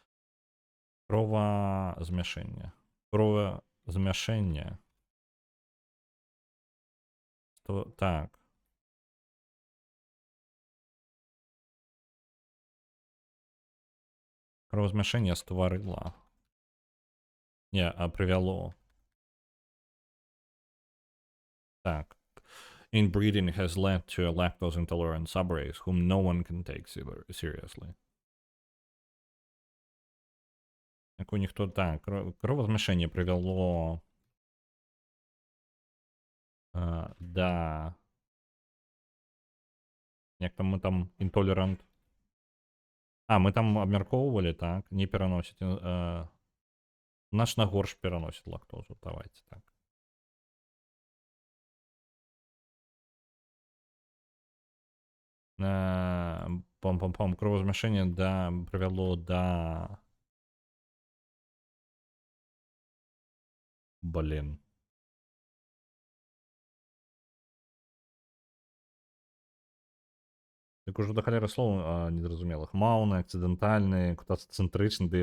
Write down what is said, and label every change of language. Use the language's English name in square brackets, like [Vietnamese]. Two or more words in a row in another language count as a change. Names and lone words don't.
[Belarusian] кровазмяшэнне то так кровазмяшэнне стварыла не прывяло так [English] inbreeding has led to a lactose intolerant subrace whom no one can take seriously. [Ukrainian] Яку ніхто так, [Belarusian] кровозмяшэнне прывяло да як там мы там інтолерант мы там абмяркоўвалі так не пераносіць значна горш пераносіць лактозу давайте так пам-пам-пам кровазмяшэнне прывяло да блин так ужо да халеры слоў незразумелых маўны акцыдэнтальны кутацэнтрычны ды